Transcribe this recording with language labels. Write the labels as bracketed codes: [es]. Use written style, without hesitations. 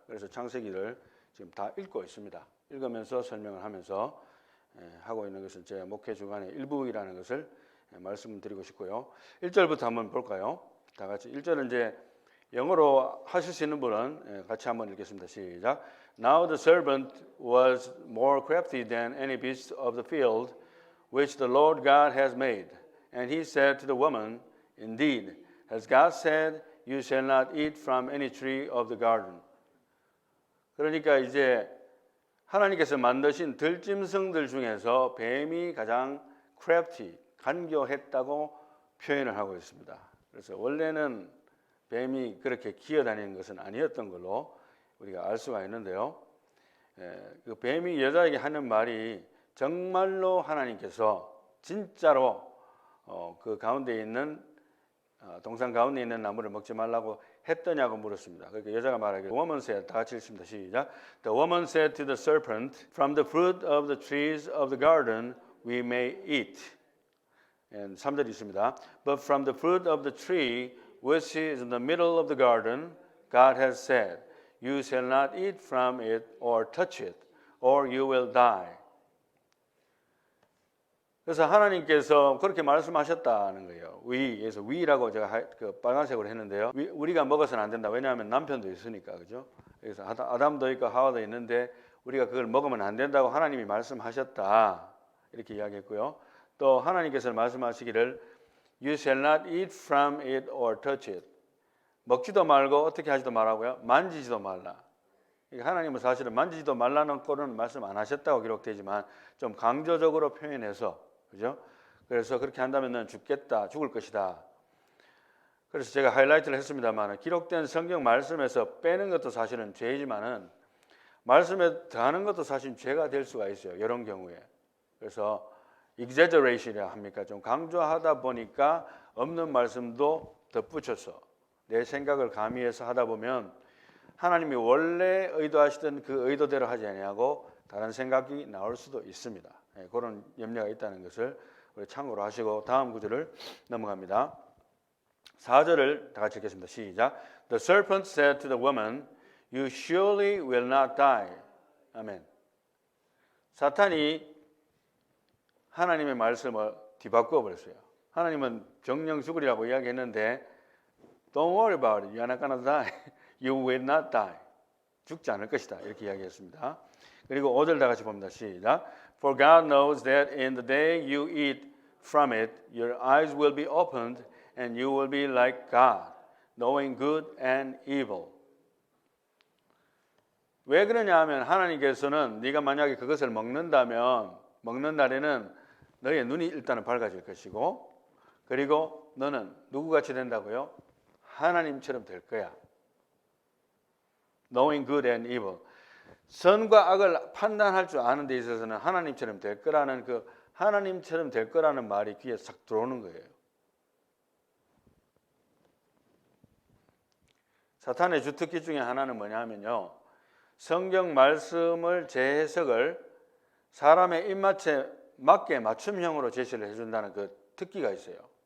[ko] 그래서 창세기를 지금 다 읽고 있습니다. 읽으면서 설명을 하면서 하고 있는 것은 제 목회 주간의 일부이라는 것을 말씀드리고 싶고요. 1절부터 한번 볼까요? 다 같이 1절은 이제 영어로 하실 수 있는 분은 같이 한번 읽겠습니다. 시작. [en] Now the serpent was more crafty than any beast of the field which the Lord God has made. And he said to the woman, Indeed, as God said, you shall not eat from any tree of the garden. [ko] 그러니까 이제 하나님께서 만드신 들짐승들 중에서 뱀이 가장 crafty, 간교했다고 표현을 하고 있습니다. 그래서 원래는 뱀이 그렇게 기어다니는 것은 아니었던 걸로 우리가 알 수가 있는데요. 그 뱀이 여자에게 하는 말이 정말로 하나님께서 진짜로 그 가운데 있는 동산 가운데 있는 나무를 먹지 말라고 했더냐고 물었습니다. 그러니까 여자가 말하기를 [en] The woman said, [ko] 다 같이 읽습니다. 시작. [en] The woman said to the serpent, From the fruit of the trees of the garden we may eat. [ko] 3절 있습니다. [en] But from the fruit of the tree which is in the middle of the garden, God has said, You shall not eat from it or touch it, or you will die. [ko] 그래서 하나님께서 그렇게 말씀하셨다는 거예요. 그래서 위라고 제가 그 빨간색으로 했는데요. 우리가 먹어서는 안 된다. 왜냐하면 남편도 있으니까, 그죠? 그래서 아담도 있고 하와도 있는데 우리가 그걸 먹으면 안 된다고 하나님이 말씀하셨다. 이렇게 이야기했고요. 또 하나님께서 말씀하시기를 [en] You shall not eat from it or touch it. [ko] 먹지도 말고 어떻게 하지도 말라고요? 만지지도 말라. 하나님은 사실은 만지지도 말라는 꼴은 말씀 안 하셨다고 기록되지만 좀 강조적으로 표현해서 그죠? 그래서 그렇게 한다면 넌 죽겠다, 죽을 것이다. 그래서 제가 하이라이트를 했습니다만 기록된 성경 말씀에서 빼는 것도 사실은 죄이지만은 말씀에 더하는 것도 사실 죄가 될 수가 있어요. 이런 경우에. 그래서 exaggeration이라 합니까? 좀 강조하다 보니까 없는 말씀도 덧붙여서 내 생각을 가미해서 하다 보면 하나님이 원래 의도하시던 그 의도대로 하지 아니하고 다른 생각이 나올 수도 있습니다. 그런 염려가 있다는 것을 우리 참고로 하시고 다음 구절을 넘어갑니다. 4절을 다 같이 읽겠습니다. 시작. [en] The serpent said to the woman, You surely will not die. [ko] 아멘. 사탄이 하나님의 말씀을 뒤바꾸어 버렸어요. 하나님은 정령 죽으리라고 이야기했는데 [en] Don't worry about it. You're not gonna die. You will not die. [ko] 죽지 않을 것이다. 이렇게 이야기했습니다. 그리고 5절 다 같이 봅니다. 시작. [en] For God knows that in the day you eat from it, your eyes will be opened and you will be like God, knowing good and evil. [ko] 왜 그러냐 하면 하나님께서는 네가 만약에 그것을 먹는다면 먹는 날에는 너의 눈이 일단은 밝아질 것이고 그리고 너는 누구같이 된다고요? 하나님처럼 될 거야. [en] Knowing good and evil. [ko] 선과 악을 판단할 줄 아는 데 있어서는 하나님처럼 될 거라는 그 하나님처럼 될 거라는 말이 귀에 싹 들어오는 거예요. 사탄의 주특기 중에 하나는 뭐냐 하면요, 성경 말씀을 재해석을 사람의 입맛에 맞게 맞춤형으로 제시를 해준다는 그 특기가 있어요.